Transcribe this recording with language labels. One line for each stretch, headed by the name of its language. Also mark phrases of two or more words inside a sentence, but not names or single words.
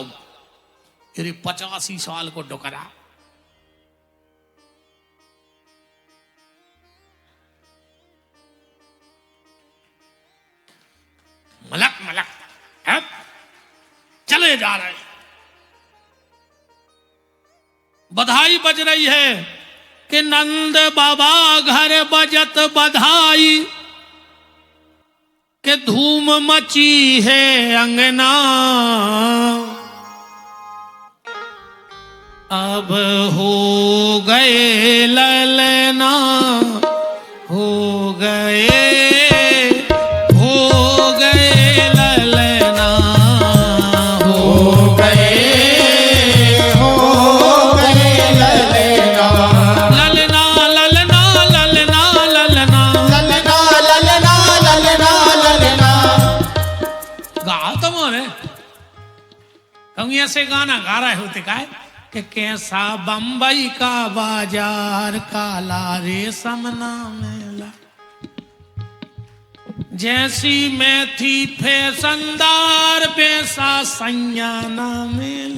Bundeli: फिर 85 साल को डुकरा, मलक मलक है, चले जा रहे, बधाई बज रही है कि नंद बाबा घर बजत बधाई, के धूम मची है अंगना। अब हो गए ललना, हो गए ललना, हो गए ललना, ललना ललना ललना ललना ललना ललना ललना।
Hindi: गाओ तो मोरे, हम ऐसे गाना गा रहे होते का कि कैसा बंबई का बाजार काला रेशम ना मेला, जैसी मैं थी फैशनदार वैसा सैया ना मेला।